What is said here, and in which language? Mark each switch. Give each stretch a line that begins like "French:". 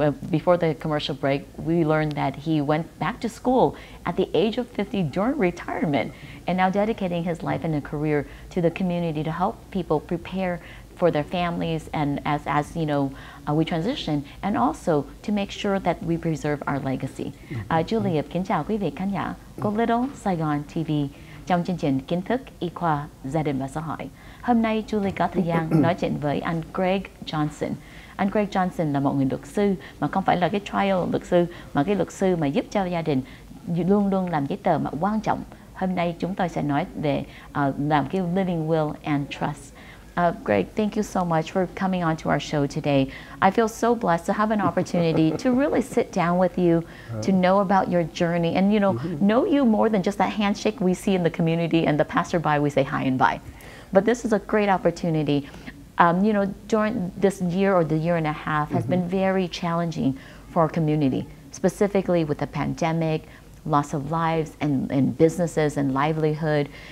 English: Before the commercial break, we learned that he went back to school at the age of 50 during retirement and now dedicating his life and a career to the community to help people prepare for their families and as you know, we transition, and also to make sure that we preserve our legacy.
Vietnamese: Julie, kính chào quý vị khán giả của Little Saigon TV trong chương trình Kiến thức, y khoa, gia đình và xã hội. Hôm nay Julie có thời gian nói chuyện với anh Greg Johnson. Anh Greg Johnson là một người luật sư mà không phải là cái trial luật sư, mà cái luật sư mà giúp cho gia đình luôn luôn làm giấy tờ mà quan trọng. Hôm nay chúng tôi sẽ nói về làm cái living will and trust.
English: Greg, thank you so much for coming on to our show today. I feel so blessed to have an opportunity to really sit down with you, to know about your journey, and know you more than just that handshake we see in the community and the passerby we say hi and bye. But this is a great opportunity. During this year or the year and a half has been very challenging for our community, specifically with the pandemic, loss of lives and businesses and livelihood.